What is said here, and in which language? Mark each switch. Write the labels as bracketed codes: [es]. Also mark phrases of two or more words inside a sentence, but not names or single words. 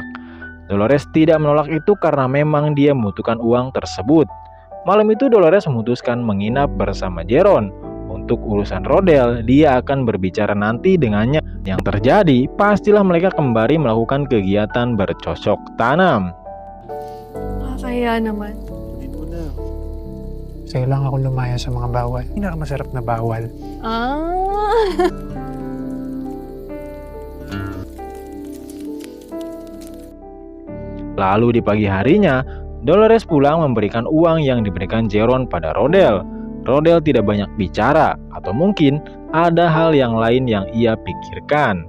[id] Dolores tidak menolak itu karena memang dia membutuhkan uang tersebut. Malam itu Dolores memutuskan menginap bersama Jeron. Untuk urusan Rodel, dia akan berbicara nanti dengannya. Yang terjadi, pastilah mereka kembali melakukan kegiatan bercocok tanam. [tl] Kaya naman. Sa'yo lang ako lumaya sa mga bawal. Pinakamasarap na bawal. [id] Lalu di pagi harinya, Dolores pulang memberikan uang yang diberikan Jeron pada Rodel. Rodel tidak banyak bicara, atau mungkin ada hal yang lain yang ia pikirkan.